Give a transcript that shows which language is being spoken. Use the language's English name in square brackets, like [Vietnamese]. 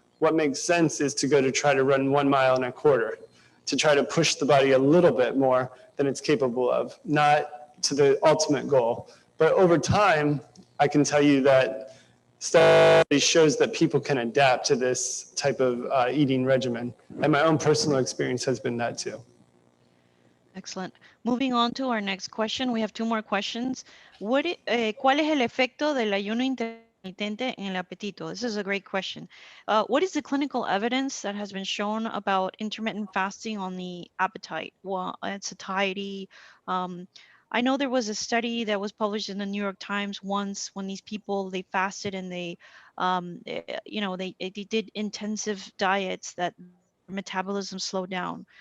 [English] What makes sense is to go to try to run 1 mile and a quarter, to try to push the body a little bit more than it's capable of, not to the ultimate goal. But over time, I can tell you that study shows that people can adapt to this type of eating regimen. And my own personal experience has been that too. Excellent. Moving on to our next question. We have 2 more questions. [Spanish] ¿Cuál es el efecto del ayuno intermitente en el apetito? [English] This is a great question. What is the clinical evidence that has been shown about intermittent fasting on the appetite, satiety? I know there was a study that was published in the New York Times once when these people, they fasted and they did intensive diets that metabolism slowed down.